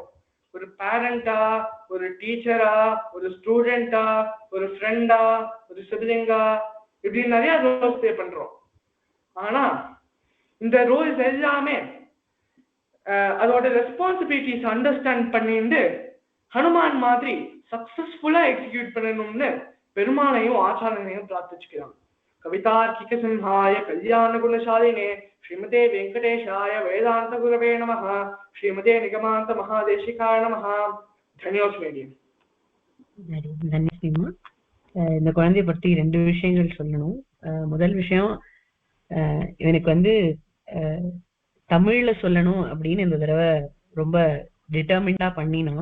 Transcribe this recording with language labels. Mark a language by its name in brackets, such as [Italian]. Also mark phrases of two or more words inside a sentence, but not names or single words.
[Tamil] ஒரு பேரண்டா, ஒரு டீச்சரா, ஒரு ஸ்டூடெண்டா, ஒரு ஃப்ரெண்டா, ஒரு சிப்லிங்கா, இப்படி நிறைய [English] roles play [Tamil] பண்றோம். ஆனா இந்த ரோல்ஸ் எல்லாமே அதோட [English] responsibilities understand [Tamil] பண்ணிட்டு ஹனுமான் மாதிரி [English] successfully execute [Tamil] பண்ணணும்னு பெருமாளையும் ஆச்சாரியனையும் பிரார்த்திச்சுக்கிறான். [Sanskrit] कवितार्किक सिंहाय कल्याण गुणशालिने श्रीमते वेङ्कटेशाय वेदान्त गुरवे नमः. श्रीमते निगमान्त महादेशिकाय नमः. தன்யோஸ்மி. தன்யஸ்மிமா. [Tamil] இந்த குழந்தைய பத்தி 2 விஷயங்கள் சொல்லணும். முதல் விஷயம், இவனுக்கு தமிழ்ல சொல்லணும் அப்படின்னு இந்த தடவை ரொம்ப டிட்டர்மிண்டா பண்ணினான்.